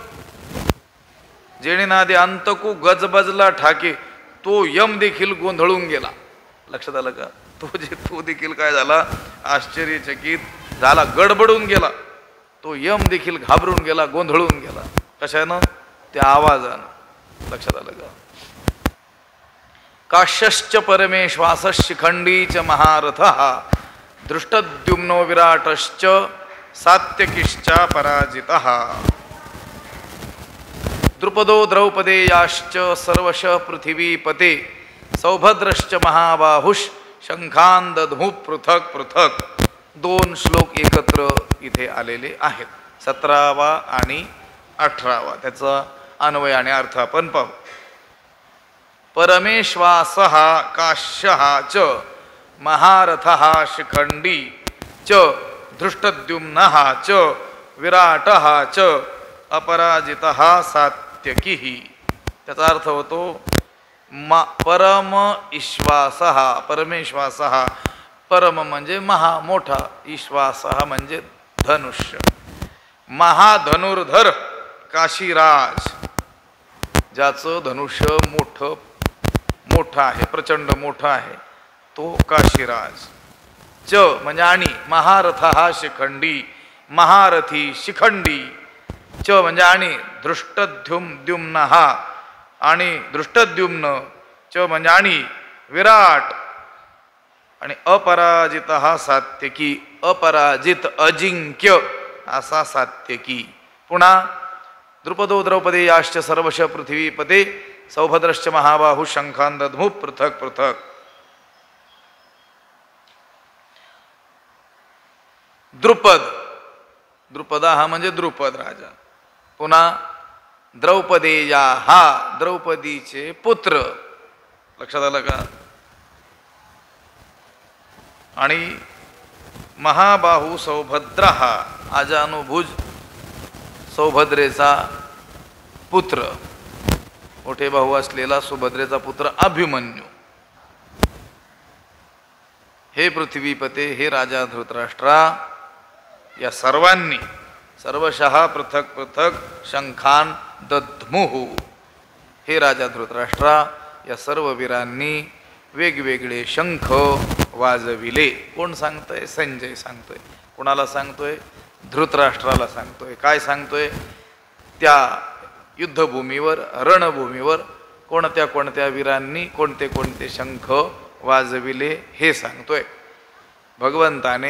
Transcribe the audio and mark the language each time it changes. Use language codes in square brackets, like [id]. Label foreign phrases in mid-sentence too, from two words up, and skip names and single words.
[mr] जेणे नादे अंतकू गजबजला ठाके, तो यम देखील गोंधळून गेला. लक्षात आलं का? तो देखील काय झाला? आश्चर्यचकित झाला, गडबडून गेला. तो यम देखील घाबरून गेला, गोंधळून गेला. कशानं? त्या आवाजानं. लक्षात आलं का? [sa] काश्यश्च परमेश्वासः शिखंडीच महारथः दृष्टद्युम्नो विराटश्च सात्यकिश्च पराजितः. द्रुपदो द्रौपदेयाश्च सर्वश पृथिवीपते सौभद्रश्च महाबाहुष शंखान दधू पृथक पृथक. [mr] 2 श्लोक एकत्र इथे आलेले आहेत, 17वा आणि 18वा. त्याचा अन्वय आणि अर्थ आपण पाहू. [sa] परमेश्वासः काश्यः च महारथः शिखंडी च धृष्टद्युम्नः च विराटः च अपराजितः सात्यकिः. [mr] त्याचा अर्थ होतो [sa] परम ईश्वासः, परमेश्वासः. [mr] परम म्हणजे महा, मोठा. ईश्वासः म्हणजे धनुष्य. महाधनुर्धर काशीराज, ज्याचं धनुष्य मोठं आहे, प्रचंड मोठं आहे, तो काशीराज. च म्हणजे आणि, [sa] महारथः शिखंडी, [mr] महारथी शिखंडी. च म्हणजे आणि, दृष्टद्युम्नः आणि दृष्टद्युम्न. च म्हणजे आणि, विराट. आणि [sa] अपराजितः सात्यकी, [mr] अपराजित अजिंक्य असा सात्यकी. [sa] पुन्हा द्रुपदो द्रौपदेयाश्च सर्वश पृथ्वीपते सौभद्रश्च महाबाहु शंखान दधू पृथक पृथक. [mr] द्रुपदा हा म्हणजे द्रुपद राजा. पुन्हा द्रौपदेया हा द्रौपदीचे पुत्र. लक्षात आलं का? आणि महाबाहू सौभद्र हा अजानुभुज सौभद्रेचा पुत्र, मोठे भाऊ असलेला सुभद्रेचा पुत्र अभिमन्यू. हे पृथ्वीपते, हे राजा धृतराष्ट्रा, या सर्वांनी [sa] सर्वशः पृथक पृथक शंखान दध्मुहु. [mr] हे राजा धृतराष्ट्रा, या सर्व वीरांनी वेगवेगळे शंख वाजविले. कोण सांगतोय? संजय सांगतोय. कोणाला सांगतोय? धृतराष्ट्राला सांगतोय. काय सांगतोय? त्या युद्धभूमीवर रणभूमीवर कोणत्या कोणत्या वीरांनी कोणते कोणते शंख वाजविले हे सांगतोय भगवंताने.